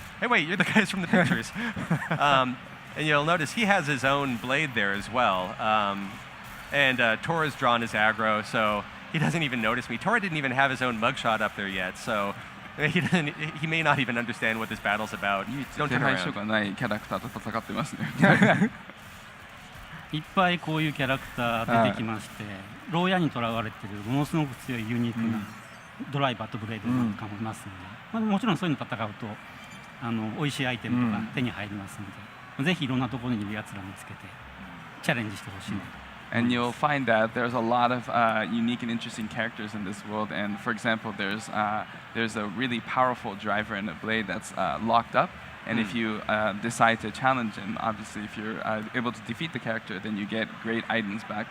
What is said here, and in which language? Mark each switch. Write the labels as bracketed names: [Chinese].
[English] Hey, wait, you're the guys from the pictures. And you'll notice he has his own blade there as well. And Tora's drawn his aggro, so he doesn't even notice me. Tora didn't even have his own mugshot up there yet, so he may not even understand what this battle's about. Don't turn around. [Japanese] いっぱいこういうキャラクター出てきまして、牢屋にとらわれているものすごく強いユニークなドライバーとブレードなんかもいますので、もちろんそういうの戦うと美味しいアイテムとか手に入りますので、ぜひいろんなところにいるやつら見つけてチャレンジしてほしいなと。 [English] And you'll find that there's a lot of unique and interesting characters in this world. And for example, there's a really powerful driver in a blade that's locked up. And if you decide to challenge him, obviously, if you're able to defeat the character, then you get great items back.